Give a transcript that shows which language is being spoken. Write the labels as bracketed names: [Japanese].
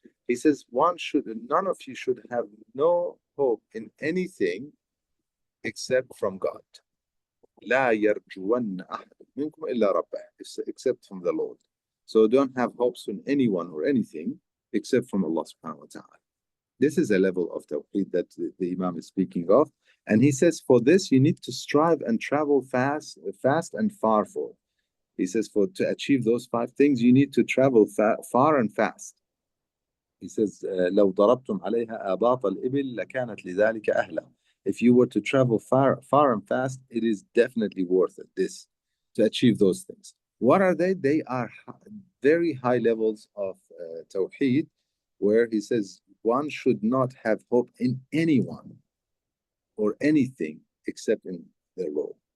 [English] He says, none of you should have no hope in anything except from God. [Arabic] لا يرجون أحد منكم إلا ربه, [English] except from the Lord. So don't have hopes in anyone or anything except from Allah subhanahu wa ta'ala. This is a level of Tawhid that the Imam is speaking of. And he says, for this, you need to strive and travel fast and far for. He says, to achieve those 5 things, you need to travel far and fast. He says, [Arabic] لو ضربتم عليها آباط الإبل لكانت لذلك أهلا. [English] If you were to travel far and fast, it is definitely worth it, to achieve those things. What are they? They are very high levels of Tawheed, where he says, one should not have hope in anyone or anything except in their Lord.